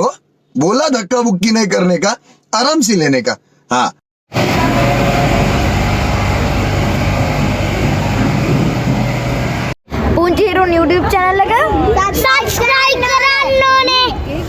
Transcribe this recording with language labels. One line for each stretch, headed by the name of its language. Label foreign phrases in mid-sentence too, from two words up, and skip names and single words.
Hindi: बोला धक्का बुक्की नहीं करने का, आराम से लेने का. हाँ.
Sinhala: පුංචි හිරු
English: YouTube channel
Sinhala: එක subscribe කරන්න ඕනේ.